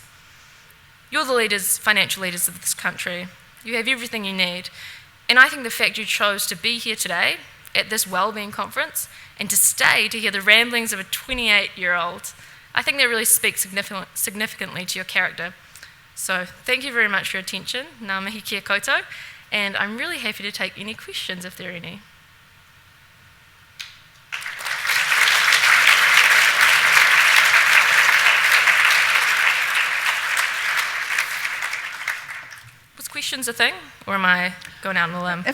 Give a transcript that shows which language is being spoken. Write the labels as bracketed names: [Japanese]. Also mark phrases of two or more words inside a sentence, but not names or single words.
[English] You're the leaders, financial leaders of this country. You have everything you need. And I think the fact you chose to be here today at this Wellbeing conference and to stay to hear the ramblings of a 28-year-old, I think that really speaks significantly to your character. So thank you very much for your attention. [Māori] Ngā mihi kia koutou. [English] And I'm really happy to take any questions if there are any. Was questions a thing, or am I going out on a limb?